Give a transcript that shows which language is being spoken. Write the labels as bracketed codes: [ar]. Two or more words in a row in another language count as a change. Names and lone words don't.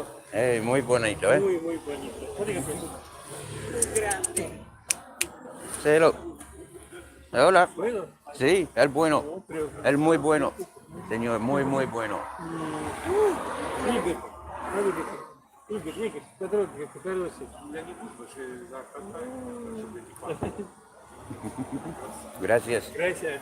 [es] Muy bonito, eh. muy bonito. Grande. [en] Say hello. Hola. [es] Bueno, Sí, el bueno. no, pero El muy bueno. Señor, muy bueno. [ru] Игорь, Игорь, по дороге, хороший. Я не буду, что [es] Gracias. Gracias.